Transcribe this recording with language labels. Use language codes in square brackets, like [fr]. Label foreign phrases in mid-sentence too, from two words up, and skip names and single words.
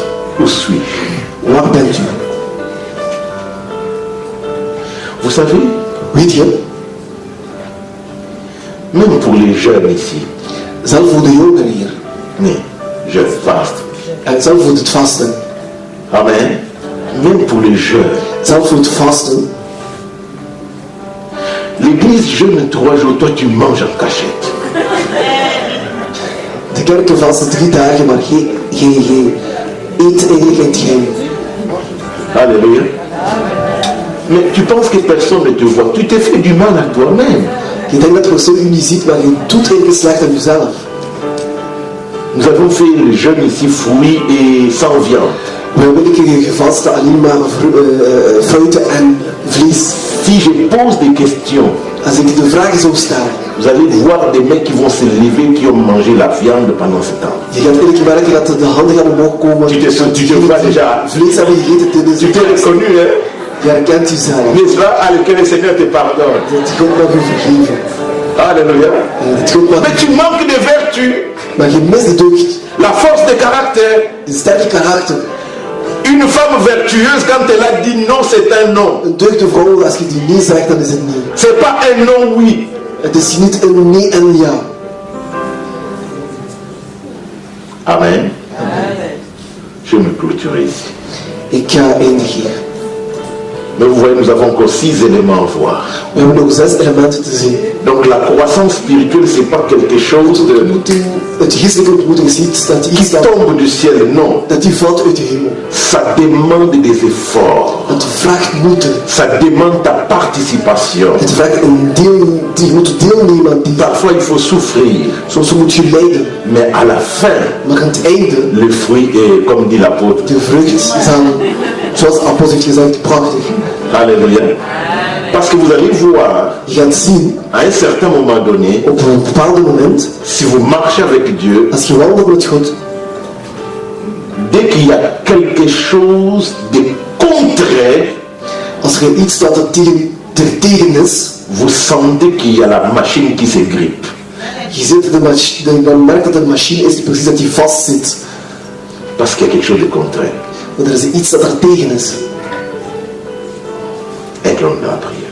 [fr] Où suis-je? [nl] Waar bent u? [fr] Vous savez, [nl] Weet je, [fr] même pour les jeunes ici, [nl] zelf voor de jongeren hier, [fr] mais jeunes, [nl] vaste. en zelf voor het vasten, [fr] Amen. Même pour les jeunes. [nl] zelf voor het vasten, [fr] L'église jeûne 3 jours, toi tu manges en cachette. [nl] de kerken vasten 3 dagen, maar geen eet eigenlijk in het geheim. [fr] Alléluia. Mais tu penses que personne ne te voit. Tu t'es fait du mal à toi-même. [nl] Je denkt dat de persoon u niet ziet, maar je doet eigenlijk slecht aan jezelf. [fr] Nous avons fait le jeûne ici, fruits et sans viande. [nl] We hebben een keer gevasten alleen maar fruiten en vlees. [fr] Si je pose des questions, [nl] Als ik de vragen zou stellen, [fr] vous allez voir des mecs qui vont se lever, qui ont mangé la viande pendant ce temps. [nl] je gaat eigenlijk merken dat de handen gaan omhoog komen. [fr] Tu te vois déjà. [nl] Vlees hebben gegeten tijdens [fr] Tu [nl] de [fr] t'es reconnu, hein? [nl] Je herkent uzelf. [fr] N'est-ce pas? Allez, que le Seigneur te pardonne. [nl] Dat God mag u vergeven. [fr] Alléluia. [nl] Dat God mag [fr] Mais tu manques de vertu, [nl] Maar je mist de deugd. [fr] la force de caractère. [nl] Een sterke karakter. [fr] Une femme vertueuse, quand elle a dit non, c'est un non. [nl] Een deugde vrouw, als je die nee zegt, dan is het nee. [fr] C'est pas un non, oui. [nl] Het is niet een nee en ja. [fr] Amen. Je me clôturer ici. [nl] Ik ga eindigen hier. [fr] Mais vous voyez, nous avons encore 6 éléments à voir. [nl] We hebben nog 6 elementen te zien. [fr] Donc la croissance spirituelle, c'est pas quelque chose de, [nl] Het geestelijke ontmoeting is iets dat [fr] qui tombe du ciel, non. [nl] dat die valt uit de hemel. [fr] Ça demande des efforts. [nl] Het vraagt moeite. [fr] Ça demande ta participation. [nl] Het vraagt een deel, je moet deelnemen aan die. [fr] Parfois, il faut souffrir. [nl] Soms moet je lijden. [fr] Mais à la fin, [nl] Maar aan het einde, [fr] le fruit est, comme dit l'apôtre. [nl] de vrucht is dan, zoals de apostel heeft gezegd, prachtig. [fr] Alléluia. Parce que vous allez voir, [nl] Je gaat zien, [fr] à un certain moment donné, [nl] op een bepaald moment, [fr] si vous marchez avec Dieu, [nl] als je wandelt met God, [fr] dès qu'il y a quelque chose de contraire, [nl] als er iets dat er tegen is, [fr] vous sentez qu'il y a la machine qui se grippe. [nl] je ziet dan merkt dat er een machine is die precies dat die vast zit. [fr] Parce qu'il y a quelque chose de contraire. [nl] Want er is iets dat er tegen is. [fr] Inclinons dans la prière.